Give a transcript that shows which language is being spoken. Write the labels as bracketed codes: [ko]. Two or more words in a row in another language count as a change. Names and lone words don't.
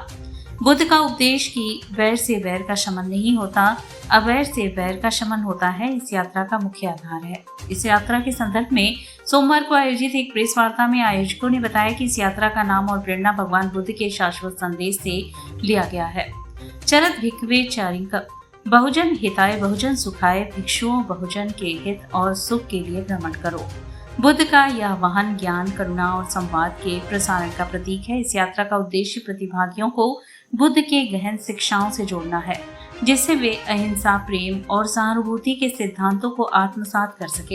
[hi] बुद्ध का उपदेश कि वैर से वैर का शमन नहीं होता, अवैर से वैर का शमन होता है, इस यात्रा का मुख्य आधार है। इस यात्रा के संदर्भ में सोमवार को आयोजित एक प्रेस वार्ता में आयोजकों ने बताया कि इस यात्रा का नाम और प्रेरणा भगवान बुद्ध के शाश्वत संदेश से लिया गया है। [pi] चरत भिक्खवे चारिंक, बहुजन हिताय बहुजन सुखाय, [hi] भिक्षुओं बहुजन के हित और सुख के लिए भ्रमण करो। बुद्ध का यह वाहन ज्ञान, करुणा और संवाद के प्रसारण का प्रतीक है। इस यात्रा का उद्देश्य प्रतिभागियों को बुद्ध के गहन शिक्षाओं से जोड़ना है, जिससे वे अहिंसा, प्रेम और सहानुभूति के सिद्धांतों को आत्मसात कर सके।